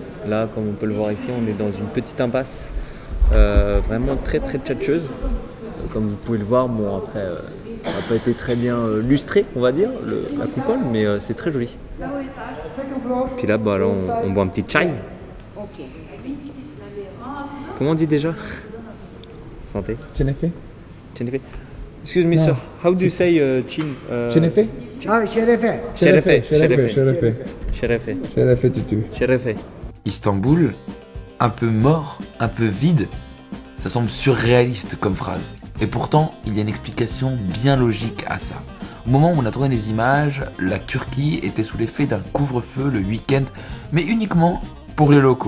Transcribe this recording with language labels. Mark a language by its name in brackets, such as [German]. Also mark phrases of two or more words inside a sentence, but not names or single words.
[French] Là comme on peut le voir ici, on est dans une petite impasse vraiment très très tchatcheuse. Comme vous pouvez le voir, bon après ça n'a pas été très bien lustré on va dire, la coupole, mais c'est très joli. Puis là, bah, on boit un petit chai. Comment on dit déjà? Santé. [Turkish] Chenefe. Chenefe. [English] Excuse me sir, how do you say chin? [Turkish] Chenefe. Ah, Cherefe. Cherefe. Tutu. Cherefe. [French] Istanbul, un peu mort, un peu vide, ça semble surréaliste comme phrase. Et pourtant, il y a une explication bien logique à ça. Au moment où on a tourné les images, la Turquie était sous l'effet d'un couvre-feu le week-end, mais uniquement pour les locaux.